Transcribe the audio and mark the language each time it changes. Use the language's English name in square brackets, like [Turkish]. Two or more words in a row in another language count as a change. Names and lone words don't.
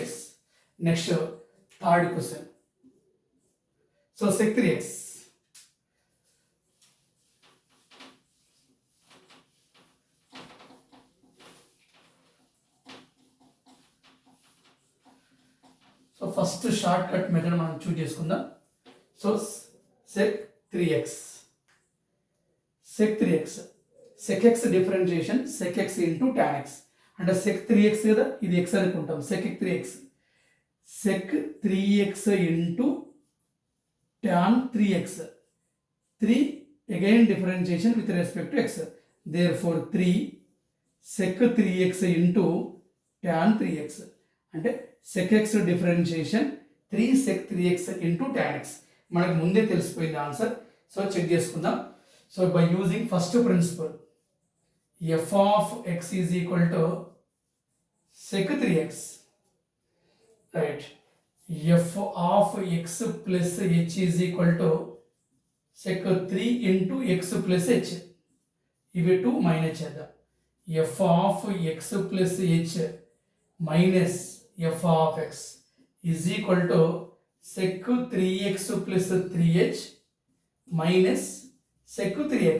[English] Next third question. So sec 3x. So first short cut method [Telugu] మనం చూస్ చేసుకుందాం. [English] So sec 3x. sec 3x sec x differentiation sec x into tan x, [Telugu] అంటే sec 3x కదా, ఇది x అనుకుంటాం. [English] sec 3x sec 3x into tan 3x. 3 again differentiation with respect to x. Therefore 3 sec 3x into tan 3x, అంటే sec x differentiation 3 sec 3x into tan x. [Telugu] మనకు ముందే తెలిసిపోయింది ఆన్సర్. [English] So check [Telugu] చేసుకుందాం. [English] So by using first principle f of x is equal to sec 3x, right. f of x plus h is equal to sec 3 into x plus h. [Telugu] ఇవి 2 మైనస్ చేద్దాం. [English] f of x plus h minus f of x is equal to sec 3x plus 3h minus sec 3x.